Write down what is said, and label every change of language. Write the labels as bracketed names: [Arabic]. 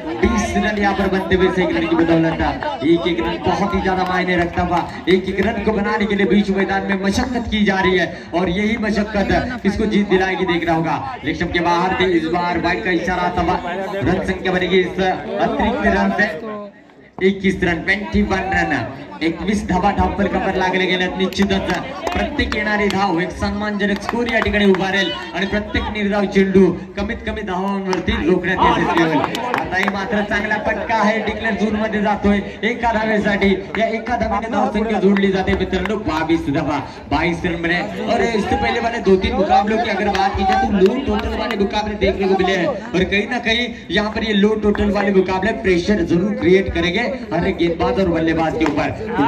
[Hindi] 20 run यहाँ पर बनते हुए 1 रन की बदौलत। एक एक रन बहुत ही ज्यादा मायने रखता हुआ, एक एक रन को बनाने के लिए बीच मैदान में मशक्कत की जा रही है, और यही मशक्कत किसको जीत दिलाएगी देखना होगा। लेक्शम के बाहर थे, इस बार वाइड का इशारा आता हुआ। रन संख्या बनेगी इस अतिरिक्त रन से 21 रन, 21 रन। [Marathi] 21 धावा धावपल कपर लागले गेल्यात. निश्चितच प्रत्येक येणारी धाव एक सन्मानजनक स्कोर या ठिकाणी उभारेल आणि प्रत्येक निर्धाव चेंडू कमीत कमी धावांवरती रोखण्यात यशस्वी होईल. आताही मात्र चांगला पटका आहे, डिक्लेअर झोन मध्ये जातोय एका धावेसाठी. या एका धावेने धावसंख्या जोडली जाते मित्रांनो 22 धावा 22 [Hindi] रन बने. और इससे पहले वाले 2-3 मुकाबलों की अगर बात की जाए तो लो टोटल वाले मुकाबले देखने को मिले हैं और कहीं ना कहीं यहाँ पर ये लो टोटल वाले मुकाबले प्रेशर जरूर क्रिएट करेंगे हर एक गेंदबाज और बल्लेबाज के ऊपर.